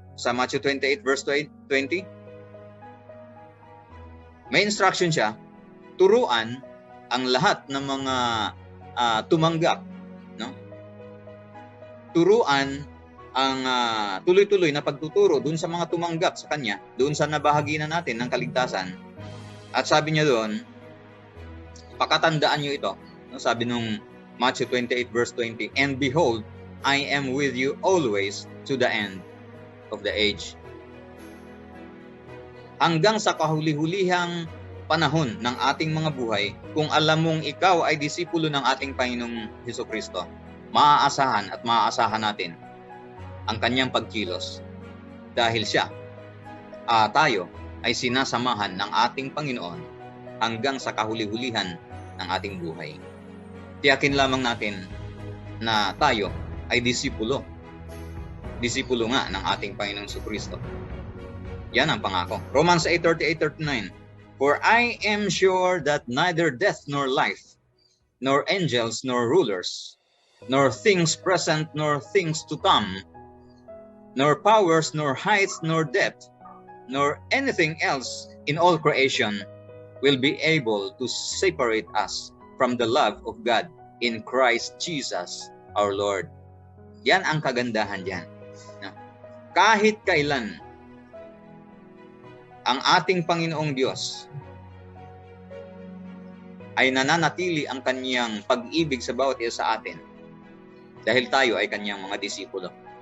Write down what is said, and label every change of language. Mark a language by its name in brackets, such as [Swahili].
[Filipino] Sa Matthew 28 verse 20, may instruction siya, turuan ang lahat ng mga tumanggap, no? Turuan ang tuloy-tuloy na pagtuturo doon sa mga tumanggap sa kanya, doon sa nabahaginan natin ng kaligtasan. At sabi niya doon, pakatandaan niyo ito. No? Sabi nung [English] Matthew 28 verse 20, and behold, I am with you always to the end of the age. [Filipino] Hanggang sa kahuli-hulihang panahon ng ating mga buhay, kung alam mong ikaw ay disipulo ng ating Panginoong Jesucristo, maaasahan at maaasahan natin ang kanyang pagkilos dahil siya, tayo ay sinasamahan ng ating Panginoon hanggang sa kahuli-hulihan ng ating buhay. Tiyakin lamang natin na tayo ay disipulo. Disipulo nga ng ating Panginoong Jesucristo. Yan ang pangako. Romans 8:38-39. [English] For I am sure that neither death nor life, nor angels nor rulers, nor things present nor things to come, nor powers nor heights nor depth, nor anything else in all creation will be able to separate us from the love of God in Christ Jesus our Lord. [Filipino] Yan ang kagandahan diyan. No? Kahit kailan, ang ating Panginoong Diyos ay nananatili ang kanyang pag-ibig sa bawat isa sa atin dahil tayo ay kanyang mga disipulo.